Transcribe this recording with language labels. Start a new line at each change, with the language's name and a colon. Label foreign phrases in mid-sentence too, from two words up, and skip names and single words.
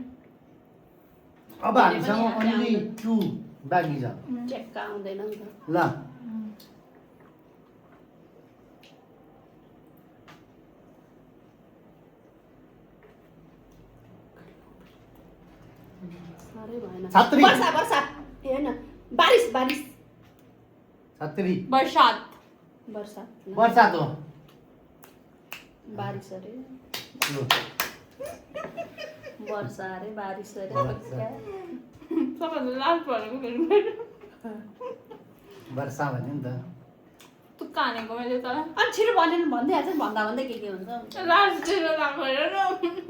Nepali: अब हामीसँग ओन्ली 2 बाँकी छ च्याक्का आउँदैन नि त ल साह्रै भएन छत्री। वर्षा वर्षा ए होइन बारिस बारिस छत्री बरसात वर्षा बर्सात हो बारिस अरे लु, वर्षा अरे बारिस अरे वर्षा। सबभन्दा लास्ट भनेको फेरि मेरो वर्षा भन्यो नि त तुक्का हानेको मैले तर अनि छिटो भनेर भन्दै हाल्छ नि भन्दा भन्दै के हुन्छ लास्ट डेलो लाग्यो हेर